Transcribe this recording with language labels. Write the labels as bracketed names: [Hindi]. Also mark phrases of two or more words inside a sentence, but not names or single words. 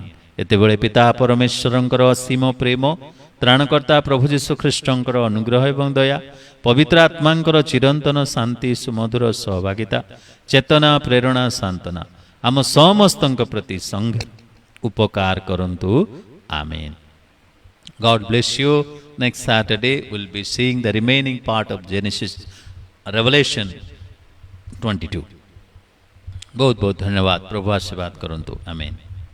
[Odia] ଏତେବେଳେ ପିତା ପରମେଶ୍ୱରଙ୍କର ଅସୀମ ପ୍ରେମ, ତ୍ରାଣକର୍ତ୍ତା ପ୍ରଭୁ ଯୀଶୁଖ୍ରୀଷ୍ଟଙ୍କର ଅନୁଗ୍ରହ ଏବଂ ଦୟା, ପବିତ୍ର ଆତ୍ମାଙ୍କର ଚିରନ୍ତନ ଶାନ୍ତି, ସୁମଧୁର ସହଭାଗିତା, ଚେତନା, ପ୍ରେରଣା, ସାନ୍ତ୍ୱନା ଆମ ସମସ୍ତଙ୍କ ପ୍ରତି ସଂଘ ଉପକାର କରନ୍ତୁ, ଆମେନ୍। [English] God bless you. Next Saturday we'll be seeing the remaining part of Genesis, Revelation 22. [Hindi] बहुत बहुत धन्यवाद। [Odia] ପ୍ରଭୁ ଆଶୀର୍ବାଦ କରନ୍ତୁ, ଆମେନ୍।